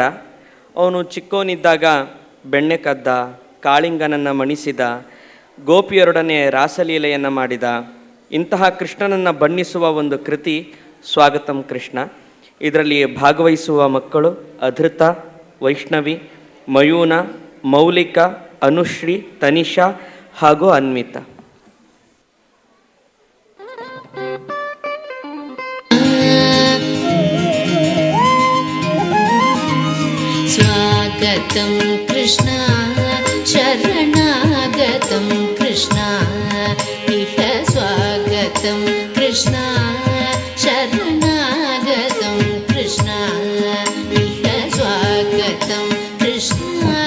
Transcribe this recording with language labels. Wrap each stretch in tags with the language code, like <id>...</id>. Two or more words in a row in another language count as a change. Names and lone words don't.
<kn>ಅವನು ಚಿಕ್ಕವನಿದ್ದಾಗ ಬೆಣ್ಣೆ ಕದ್ದ, ಕಾಳಿಂಗನನ್ನು ಮಣಿಸಿದ, ಗೋಪಿಯರೊಡನೆ ರಾಸಲೀಲೆಯನ್ನು ಮಾಡಿದ. ಇಂತಹ ಕೃಷ್ಣನನ್ನು ಬಣ್ಣಿಸುವ ಒಂದು ಕೃತಿ ಸ್ವಾಗತಂ ಕೃಷ್ಣ. ಇದರಲ್ಲಿ ಭಾಗವಹಿಸುವ ಮಕ್ಕಳು ಅಧೃತ, ವೈಷ್ಣವಿ, ಮಯೂನ, ಮೌಲಿಕ, ಅನುಶ್ರೀ, ತನಿಷಾ ಹಾಗೂ ಅನ್ವಿತಾ.</kn> <sa>स्वागतं कृष्ण शरणागतं कृष्ण इह स्वागतं कृष्ण शरणागतं कृष्ण इह स्वागतं कृष्ण</sa>